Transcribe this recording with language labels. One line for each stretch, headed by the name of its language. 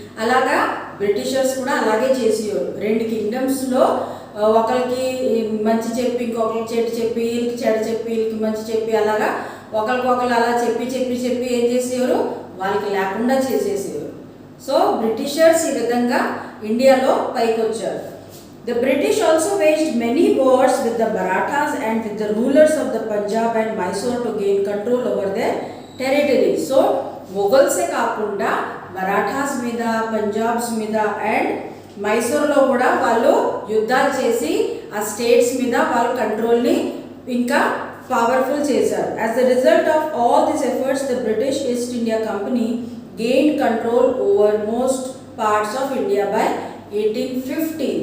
Telugu: అలాగా బ్రిటిషర్స్ కూడా అలాగే చేసేవారు. 2 కింగ్డమ్స్లో ఒకరికి మంచి చెప్పి ఇంకొకరికి చెడు చెప్పి, వీళ్ళకి చెడు చెప్పి వీళ్ళకి మంచి చెప్పి, అలాగా ఒకరికొకరు అలా చెప్పి ఏం చేసేవారు, వాళ్ళకి లేకుండా చేసేసేవారు. సో బ్రిటిషర్స్ ఈ విధంగా ఇండియాలో పైకి వచ్చారు.
English: The British also waged many wars with the Marathas and with the rulers of the Punjab and Mysore to gain control over their territory.
Telugu: So మొఘల్సే కాకుండా మరాఠాస్ మీద, పంజాబ్స్ మీద అండ్ మైసూర్లో కూడా వాళ్ళు యుద్ధాలు చేసి ఆ స్టేట్స్ మీద వాళ్ళ కంట్రోల్ని ఇంకా పవర్ఫుల్ చేశారు.
English: As a result of all these efforts, the British East India Company gained control over most parts of India by 1850.